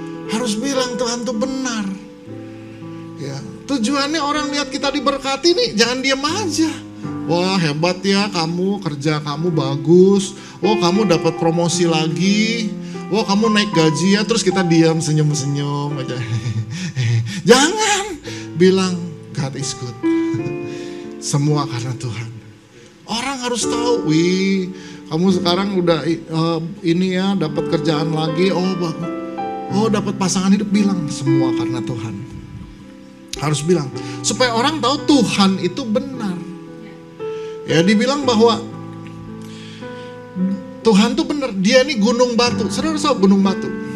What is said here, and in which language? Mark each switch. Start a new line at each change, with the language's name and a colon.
Indonesian: Harus bilang Tuhan itu benar. Ya, tujuannya orang lihat kita diberkati nih, jangan diam aja. Wah hebat ya kamu, kerja kamu bagus. Oh kamu dapat promosi lagi. Wah kamu naik gaji ya. Terus kita diam senyum-senyum aja. Jangan bilang
English: God is good.
Indonesian: Semua karena Tuhan. Orang harus tahu, wih kamu sekarang udah ini ya dapat kerjaan lagi. Oh dapat pasangan hidup, bilang semua karena Tuhan. Harus bilang supaya orang tahu Tuhan itu benar. Ya dibilang bahwa Tuhan tuh benar, dia ini gunung batu. Saudara tahu gunung batu?